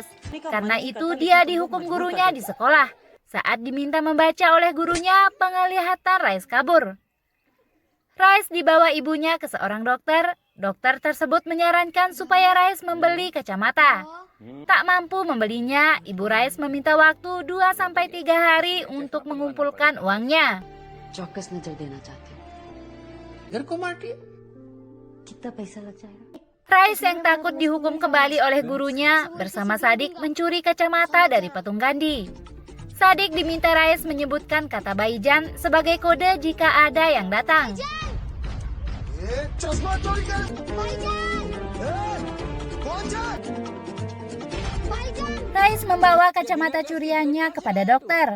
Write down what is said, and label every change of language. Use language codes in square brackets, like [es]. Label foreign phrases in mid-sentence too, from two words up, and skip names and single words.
[id] Karena itu dia dihukum gurunya di sekolah. Saat diminta membaca oleh gurunya, penglihatan Rais kabur. Rais dibawa ibunya ke seorang dokter. Dokter tersebut menyarankan supaya Rais membeli kacamata. Tak mampu membelinya, ibu Rais meminta waktu 2-3 hari untuk mengumpulkan uangnya. [hi] चौकस नजर देना चाहती हूँ। घर को मारती है? कितना पैसा लग जाएगा? [id] Rais yang takut dihukum kembali oleh gurunya bersama Sadik mencuri kacamata dari patung Gandhi. Sadik diminta Rais menyebutkan kata Baijan sebagai kode jika ada yang datang. Rais membawa kacamata curiannya kepada dokter.